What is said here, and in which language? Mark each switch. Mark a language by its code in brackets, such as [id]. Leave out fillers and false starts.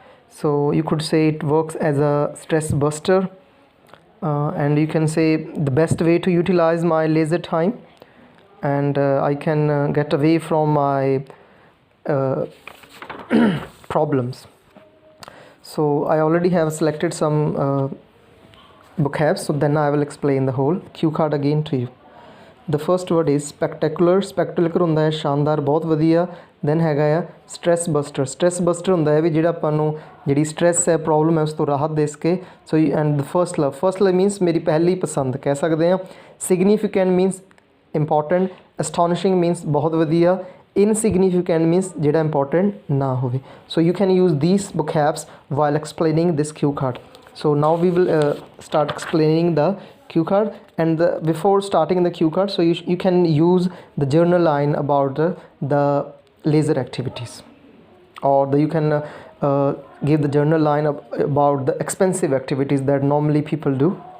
[en] So you could say it works as a stress buster, and you can say the best way to utilize my leisure time, and I can get away from my problems. So I already have selected some vocabs, so then I will explain the whole cue card again to you. The first word is spectacular. [pa] Spectacular ਹੁੰਦਾ ਹੈ ਸ਼ਾਨਦਾਰ, ਬਹੁਤ ਵਧੀਆ। Then ਹੈਗਾ ਆ stress buster. Stress buster ਹੁੰਦਾ ਹੈ ਵੀ ਜਿਹੜਾ ਆਪਾਂ ਨੂੰ ਜਿਹੜੀ ਸਟ੍ਰੈਸ ਹੈ, ਪ੍ਰੋਬਲਮ ਹੈ, ਉਸ ਤੋਂ ਰਾਹਤ ਦੇ ਸਕੇ। [en] So and the first love. [pa] First love means ਮੇਰੀ ਪਹਿਲੀ ਪਸੰਦ ਕਹਿ ਸਕਦੇ ਹਾਂ। [en] Significant means important. Astonishing means [pa] ਬਹੁਤ ਵਧੀਆ। ਇਨਸਿਗਨੀਫਿਕੈਂਟ ਮੀਨਸ ਜਿਹੜਾ ਇੰਪੋਰਟੈਂਟ ਨਾ ਹੋਵੇ। [en] So you can use these vocabs while explaining this cue card. So now we will start explaining the cue card, and before starting the cue card, so you can use the journal line about the leisure activities, or you can give the journal line about the expensive activities that normally people do.